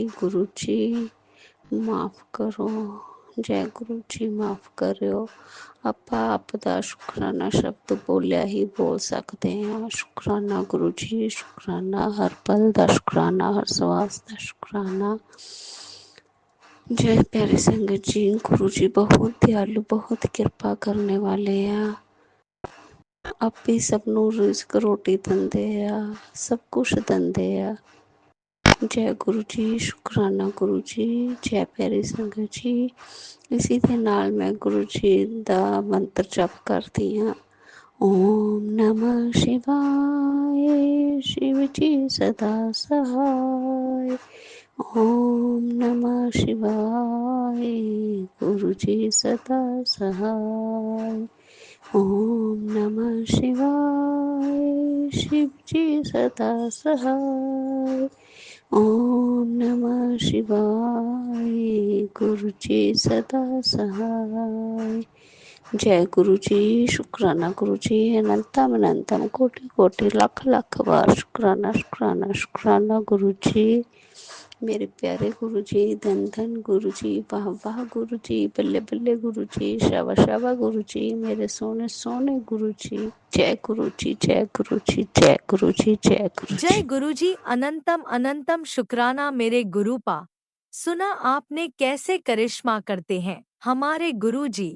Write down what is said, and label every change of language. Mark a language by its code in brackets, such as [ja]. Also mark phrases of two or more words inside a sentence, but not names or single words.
[pa] ਗੁਰੂ ਜੀ ਮਾਫ਼ ਕਰੋ। ਜੈ ਗੁਰੂ ਜੀ, ਮਾਫ਼ ਕਰਿਓ। ਆਪਾਂ ਆਪ ਦਾ ਸ਼ੁਕਰਾਨਾ ਸ਼ਬਦ ਬੋਲਿਆ ਹੀ ਬੋਲ ਸਕਦੇ ਹਾਂ। ਸ਼ੁਕਰਾਨਾ ਗੁਰੂ ਜੀ, ਸ਼ੁਕਰਾਨਾ ਹਰ ਪਲ ਦਾ ਸ਼ੁਕਰਾਨਾ, ਹਰ ਸਵਾਸ ਦਾ ਸ਼ੁਕਰਾਨਾ। ਜੈ ਪਿਆਰੇ ਸੰਗਤ ਜੀ, ਗੁਰੂ ਜੀ ਬਹੁਤ ਦਇਆਲੂ, ਬਹੁਤ ਕਿਰਪਾ ਕਰਨੇ ਵਾਲੇ ਆ। ਆਪੇ ਸਭ ਨੂੰ ਰਿਜ਼ਕ ਰੋਟੀ ਦਿੰਦੇ ਆ, ਸਭ ਕੁਛ ਦਿੰਦੇ ਆ। ਜੈ ਗੁਰੂ ਜੀ, ਸ਼ੁਕਰਾਨਾ ਗੁਰੂ ਜੀ। ਜੈ ਪਿਆਰੀ ਸੰਗਤ ਜੀ। ਇਸੀ ਦੇ ਨਾਲ ਮੈਂ ਗੁਰੂ ਜੀ ਦਾ ਮੰਤਰ ਜਪ ਕਰਦੀ ਹਾਂ। [sa] ओम नमः शिवाय, [hi] शिव जी सदा सहाय। [sa] ओम नमः शिवाय, [hi] गुरु जी सदा सहाय। [sa] ओम नमः शिवाय, [hi] शिव जी सदा सहाय। [sa] ओम नमः शिवाय, [hi] गुरु जी सदा सहाय। [pa] ਜੈ ਗੁਰੂ ਜੀ, ਸ਼ੁਕਰਾਨਾ ਗੁਰੂ ਜੀ। ਅਨੰਤਮ ਅਨੰਤਮ ਕੋਟਿ ਕੋਟਿ ਲੱਖ ਲੱਖ ਬਾਰ ਸ਼ੁਕਰਾਨਾ ਸ਼ੁਕਰਾਨਾ ਸ਼ੁਕਰਾਨਾ ਗੁਰੂ ਜੀ। ਮੇਰੇ ਪਿਆਰੇ ਗੁਰੂ ਜੀ, ਧੰਨ ਧੰਨ ਗੁਰੂ ਜੀ, ਵਾਹ ਵਾਹ ਗੁਰੂ ਜੀ, ਬੱਲੇ ਬੱਲੇ ਗੁਰੂ ਜੀ, ਸ਼ਾਬਾ ਸ਼ਾਬਾ ਗੁਰੂ ਜੀ, ਮੇਰੇ ਸੋਣੇ ਸੋਣੇ ਗੁਰੂ ਜੀ। ਜੈ ਗੁਰੂ ਜੀ, ਜੈ ਗੁਰੂ ਜੀ, ਜੈ ਗੁਰੂ ਜੀ, ਜੈ ਗੁਰੂ जय जी। ਗੁਰੂ ਜੀ, ਅਨੰਤਮ ਅਨੰਤਮ ਸ਼ੁਕਰਾਨਾ ਮੇਰੇ ਗੁਰੂਪਾ। [hi] सुना आपने कैसे करिश्मा करते हैं हमारे गुरु जी।